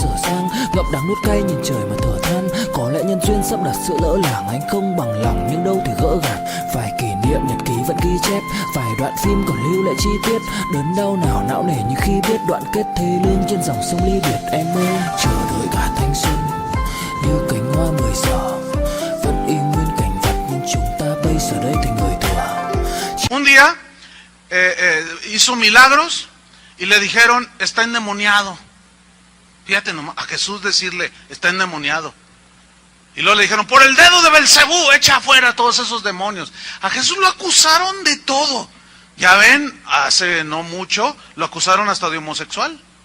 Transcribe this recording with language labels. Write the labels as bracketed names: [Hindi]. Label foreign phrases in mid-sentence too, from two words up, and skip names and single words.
[Vietnamese] dở dang, ngậm đắng nuốt cay nhìn trời mà thở than, có lẽ nhân duyên sắp đặt sự lỡ làng, anh không bằng lòng nhưng đâu thì gỡ gạt, vài kỷ niệm nhật ký vẫn ghi chép, vài đoạn phim còn lưu lại chi tiết, đớn đau nào não nề như khi biết đoạn kết thê lương trên dòng sông ly biệt, em ơi chờ đợi cả thanh xuân như cánh hoa 10 giờ, vẫn y nguyên cảnh vật nhưng chúng ta bây giờ đây thành người thừa. [Spanish] Un día hizo milagros y le dijeron, está endemoniado. Fíjate nomás, a Jesús decirle, está endemoniado. Y luego le dijeron, por el dedo de Belcebú, echa afuera a todos esos demonios. A Jesús lo acusaron de todo. Ya ven, hace no mucho, lo acusaron hasta de homosexual.